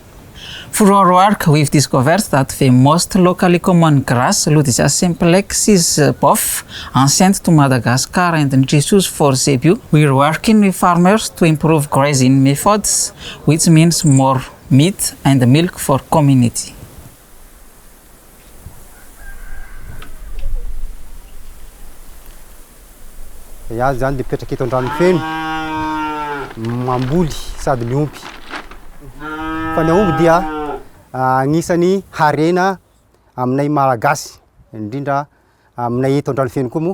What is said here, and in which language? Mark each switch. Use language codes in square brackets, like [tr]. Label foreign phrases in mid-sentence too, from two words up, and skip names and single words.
[en] Through our work, we've discovered that the most locally common grass, Lutetia simplex, is both ancient to Madagascar and indigenous for zebu. We're working with farmers to improve grazing methods, which means more meat and milk for community. [mg] Iaho zany dia mipetraka eto an-drano feno mamboly sady miompy. Fa ny aomby dia agnisan'ny harena aminay Malagasy, indrindra aminay eto an-drano feno koa moa.